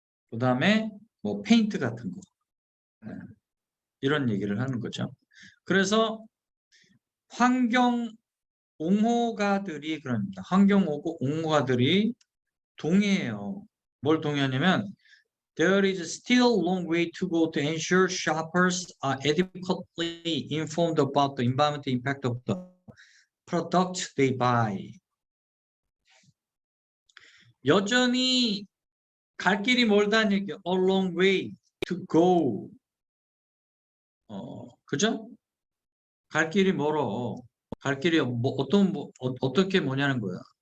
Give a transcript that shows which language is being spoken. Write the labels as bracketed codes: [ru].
[ko] 그 다음에 뭐 페인트 같은 거. 이런 얘기를 하는 거죠. 그래서 환경 옹호가들이 그럽니다. 환경 옹호가들이 동의해요. 뭘 동의하냐면 [en] There is still a long way to go to ensure shoppers are adequately informed about the environmental impact of the product they buy. [ko] 여전히 갈 길이 멀다는 얘기예요. [en] A long way to go. [ko] 그죠? 갈 길이 멀어. 갈 길이 어떻게 뭐냐는 거야.